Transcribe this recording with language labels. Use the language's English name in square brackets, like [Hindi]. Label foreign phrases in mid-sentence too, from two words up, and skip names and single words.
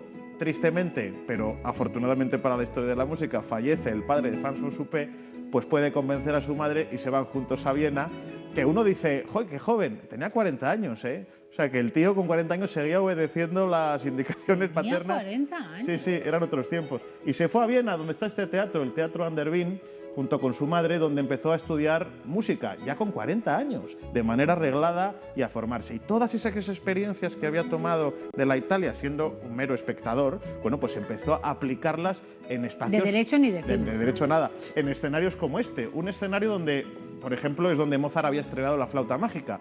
[Spanish] tristemente, pero afortunadamente para la historia de la música, fallece el padre de Franz von Suppé, pues puede convencer a su madre y se van juntos a Viena, que uno dice, ¡joder, qué joven! Tenía 40 años, ¿eh? O sea, que el tío con 40 años seguía obedeciendo las indicaciones paternas. ¿Tenía 40 años? Sí, eran otros tiempos. Y se fue a Viena, donde está este teatro, el Teatro an der Wien, junto con su madre, donde empezó a estudiar música, ya con 40 años, de manera reglada y a formarse. Y todas esas experiencias que había tomado de la Italia, siendo un mero espectador, pues empezó a aplicarlas en espacios... De derecho ni de cine. De derecho nada. En escenarios como este. Un escenario donde, por ejemplo, es donde Mozart había estrenado La flauta mágica.